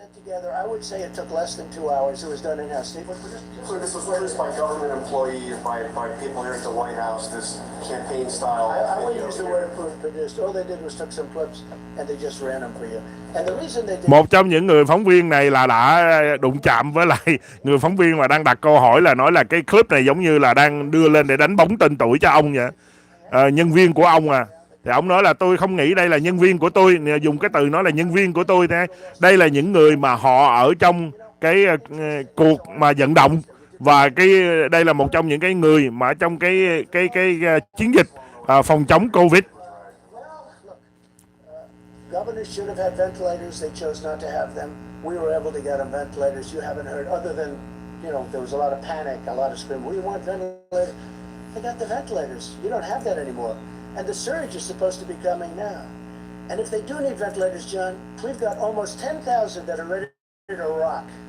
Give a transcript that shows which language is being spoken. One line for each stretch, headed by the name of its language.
English: I would say it took less than 2 hours. It was done in-house. Steve, So this was produced by government employees, by people here at the White House, this campaign style I wouldn't video use the here. word produced. All they did was took some clips and they just ran them for you. And the reason they did...
Vietnamese: Một trong những người phóng viên này là đã đụng chạm với lại người phóng viên mà đang đặt câu hỏi, là nói là cái clip này giống như là đang đưa lên để đánh bóng tên tuổi cho ông vậy. Nhân viên của ông à. Thì ông nói là tôi không nghĩ đây là nhân viên của tôi, dùng cái từ nói là nhân viên của tôi thế. Đây là những người mà họ ở trong cái cuộc mà vận động, và đây là một trong những cái người mà trong cái chiến dịch phòng chống Covid.
English: Governors should have had ventilators. They chose not to have them. We were able to get them ventilators. You haven't heard, other than, there was a lot of panic, a lot of scream. We want ventilators. They got the ventilators. You don't have that anymore. And the surge is supposed to be coming now. And if they do need ventilators, John, we've got almost 10,000 that are ready to rock.